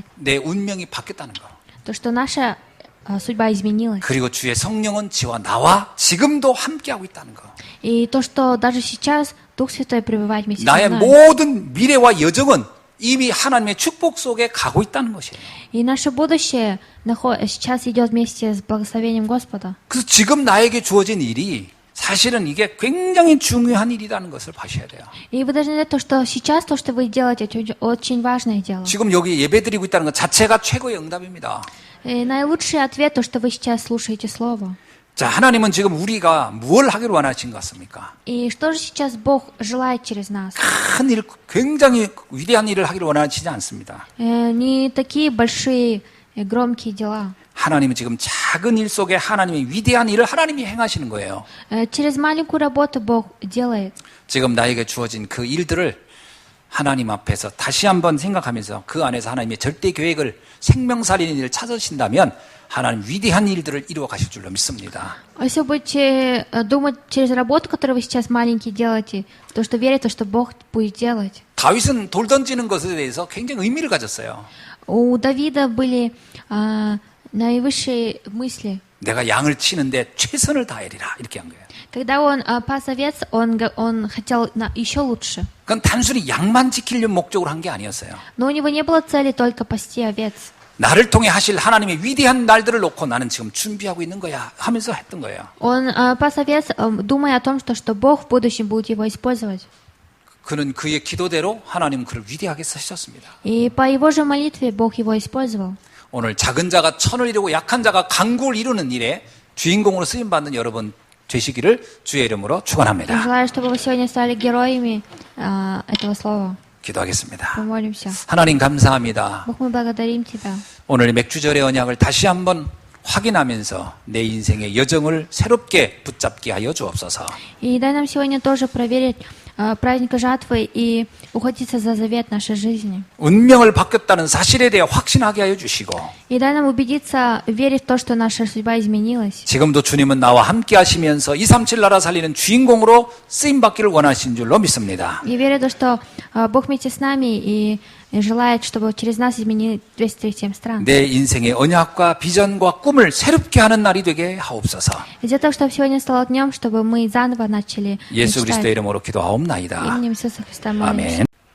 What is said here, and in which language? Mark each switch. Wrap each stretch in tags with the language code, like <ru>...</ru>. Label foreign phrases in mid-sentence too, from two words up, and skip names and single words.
<ko>내 운명이 바뀌었다는 거.</ko> <ru>то, что наша судьба изменилась.</ru> <ko>그리고 주의 성령은 지와 나와 지금도 함께하고 있다는 거.</ko> <ru>И то, что даже сейчас Дух Святой пребывает вместе со</ru> <ko>나의</ko> <ru>мной.</ru> <ko>모든 미래와 여정은 이미 하나님의 축복 속에 가고 있다는 것이에요.</ko> <ru>И наше будущее сейчас идет вместе с благословением Господа.</ru> <ko>그래서 지금 나에게 주어진 일이 사실은 이게 굉장히 중요한 일이라는 것을 봐셔야 돼요.</ko> <ru>И вы должны знать то, что сейчас то, что вы делаете, это очень важное дело.</ru> <ko>지금 여기 예배드리고 있다는 것 자체가 최고의 응답입니다.</ko> <ru>И наилучший ответ то, что вы сейчас слушаете Слово.</ru> <ko>자, 하나님은 지금 우리가 무엇을 하기를 원하신 것 같습니까?</ko> <ru>И что же сейчас Бог желает через нас?</ru> <ko>큰 일, 굉장히 위대한 일을 하기를 원하시지 않습니다.</ko> <ru>Не такие большие, громкие дела.</ru> <ko>하나님은 지금 작은 일 속에 하나님의 위대한 일을 하나님이 행하시는 거예요.</ko> <ru>Через 마ленькую работу Бог делает.</ru> <ko>지금 나에게 주어진 그 일들을 하나님 앞에서 다시 한번 생각하면서 그 안에서 하나님의 절대 계획을 생명살리는 일을 찾으신다면 하나님 위대한 일들을 이루어 가실 줄로 믿습니다.</ko> <ru>Если будете думать через работу, которую вы сейчас маленькие делаете, то, что верите, то, что Бог будет делать.</ru> <ko>다윗은 돌 던지는 것에 대해서 굉장히 의미를 가졌어요.</ko> <ru>У Давида были наивысшие мысли.</ru> <ko>내가 양을 치는데 최선을 다하리라 이렇게 한 거예요.</ko> <ru>Когда он пас овец, он хотел еще лучше.</ru> <ko>그건 단순히 양만 지키려는 목적으로 한 게 아니었어요.</ko> <ru>Но у него не было цели только пасти овец.</ru> <ko>나를 통해 하실 하나님의 위대한 날들을 놓고 나는 지금 준비하고 있는 거야 하면서 했던 거예요.</ko> <ru>Он пас овец, думая о том, что Бог в будущем будет его использовать.</ru> <ko>그는 그의 기도대로 하나님은 그를 위대하게 쓰셨습니다.</ko> <ru>И по его же молитве Бог его использовал.</ru> <ko>오늘 작은 자가 천을 이루고 약한 자가 강국을 이루는 일에 주인공으로 쓰임받는 여러분 되시기를 주의 이름으로 축원합니다.</ko> <ru>Желаю, чтобы вы сегодня стали героями этого слова.</ru> <ko>기도하겠습니다.</ko> <ru>Помолимся.</ru> <ko>하나님 감사합니다.</ko> <ru>Бог, мы благодарим Тебя.</ru> <ko>오늘 맥주절의 언약을 다시 한번 확인하면서 내 인생의 여정을 새롭게 붙잡게 하여 주옵소서.</ko> <ru>И дай нам сегодня тоже проверить праздника жатвы и ухватиться за завет нашей жизни.</ru> <ko>운명을 바뀌었다는 사실에 대해 확신하게 하여 주시고</ko> <ru>И дай нам убедиться, верить в то, что наша судьба изменилась.</ru> <ko>지금도 주님은 나와 함께 하시면서 237 나라 살리는 주인공으로 쓰임 받기를 원하신 줄로 믿습니다.</ko> <ru>Я верю в то, что Бог вместе с нами и желает, чтобы через нас изменили 237 стран.</ru> <ko>내 인생의 언약과 비전과 꿈을 새롭게 하는 날이 되게 하옵소서.</ko> <ru>Из-за того, чтобы сегодня стало днем, чтобы мы заново начали</ru> <ko>예수</ko> <ru>мечтать.</ru> <ko>그리스도의 이름으로 기도하옵나이다.</ko> <ru>Именем Иисуса Христа молимся.</ru> <ko>아멘.</ko>